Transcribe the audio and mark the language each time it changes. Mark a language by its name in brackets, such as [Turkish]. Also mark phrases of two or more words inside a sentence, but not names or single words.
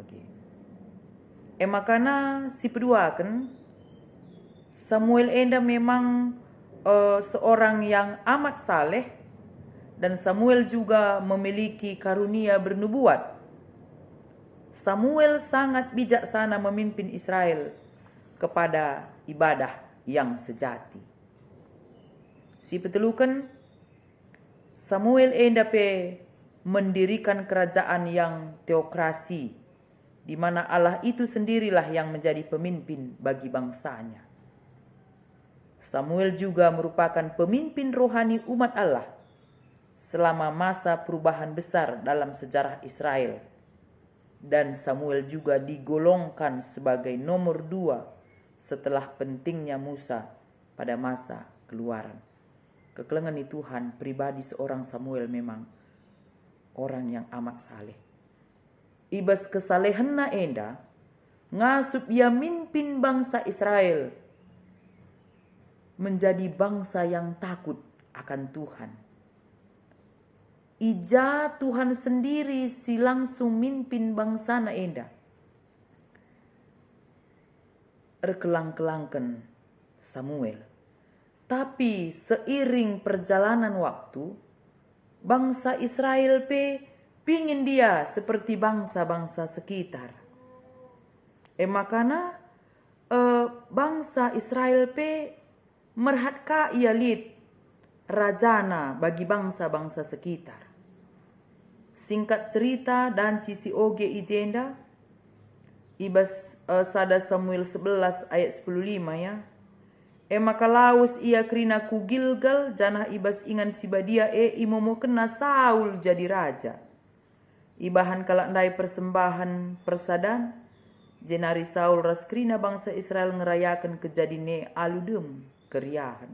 [Indonesian] Makanya si kedua kan Samuel enda memang seorang yang amat saleh, dan Samuel juga memiliki karunia bernubuat. Samuel sangat bijaksana memimpin Israel kepada ibadah yang sejati. [Batak Karo] Si petelukan [Indonesian] Samuel enda pe mendirikan kerajaan yang teokrasi, di mana Allah itu sendirilah yang menjadi pemimpin bagi bangsanya. Samuel juga merupakan pemimpin rohani umat Allah selama masa perubahan besar dalam sejarah Israel. Dan Samuel juga digolongkan sebagai nomor 2 setelah pentingnya Musa pada masa keluaran. [Batak Karo] Kekelengan di [Indonesian] Tuhan, pribadi seorang Samuel memang orang yang amat saleh. [Batak Karo] Ibas kesalehanna enda ngasup ia mimpin bangsa Israel [Indonesian] menjadi bangsa yang takut akan Tuhan. [Batak Karo] Ija Tuhan sendiri si langsung mimpin bangsa na enda. Erkelang-kelangkan Samuel. [Indonesian] Tapi seiring perjalanan waktu, bangsa Israel pingin dia seperti bangsa-bangsa sekitar. [Batak Karo] Makanya bangsa Israel merhatka ia lid rajana [Indonesian] bagi bangsa-bangsa sekitar. Singkat cerita [Batak Karo] dan cisi oge ijenda, ibas sada Samuel 11 ayat 15 ya. Maka laus ia kerina ku Gilgal, janah ibas ingan sibadia imomo kena Saul jadi raja. Ibahan kalak ndai persembahan persadan, jenari Saul ras kerina bangsa Israel ngerayakan kejadine aludem keriahan.